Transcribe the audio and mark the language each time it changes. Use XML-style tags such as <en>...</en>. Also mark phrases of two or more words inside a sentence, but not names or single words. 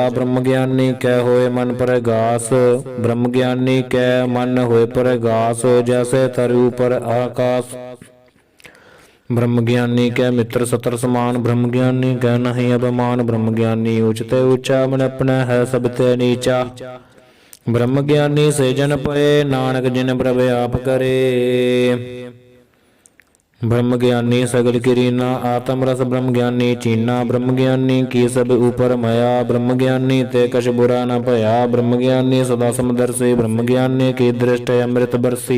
<pa>ਬ੍ਰਹਮ ਗਿਆਨੀ ਕੈ ਹੋਏ ਮਨ ਪ੍ਰਗਾਸ, ਬ੍ਰਹਮ ਗਿਆਨੀ ਕੈ ਮਨ ਹੋਏ ਪ੍ਰਗਾਸ। ਜੈਸੇ ਤਰੁ ਪਰ ਆਕਾਸ, ਬ੍ਰਹਮ ਗਿਆਨੀ ਕੈ ਮਿਤ੍ਰ ਸਤਰ ਸਮਾਨ। ਬ੍ਰਹਮ ਗਿਆਨੀ ਕੈ ਨਹੀਂ ਅਭਿਮਾਨ, ਬ੍ਰਹਮ ਗਿਆਨੀ ਉਚਤੇ ਊਚਾ। ਮਨ ਅਪਨਾ ਹੈ ਸਭ ਤੇ ਨੀਚਾ। ਬ੍ਰਹਮ ਗਿਆਨੀ ਸੇ ਜਨ ਪਏ, ਨਾਨਕ ਜਿਨ ਪ੍ਰਭ ਆਪ ਕਰੇ। ਬ੍ਰਹਮ ਗਿਆਨੀ ਸਗਲ ਕਿਰੀਨਾ, ਆਤਮ ਰਸ ਬ੍ਰਹਮ ਗਿਆਨੀ ਚੀਨਾ। ਬ੍ਰਹਮ ਗਿਆਨੀ ਕੀ ਸਭ ਊਪਰ ਮਇਆ, ਬ੍ਰਹਮ ਗਿਆਨੀ ਤੇ ਕਛੁ ਬੁਰਾ ਨ ਭਇਆ। ਬ੍ਰਹਮ ਗਿਆਨੀ ਸਦਾ ਸਮਦਰਸੀ, ਬ੍ਰਹਮ ਗਿਆਨੀ ਕੀ ਦ੍ਰਿਸਟਿ ਅੰਮ੍ਰਿਤ ਬਰਸੀ।</pa>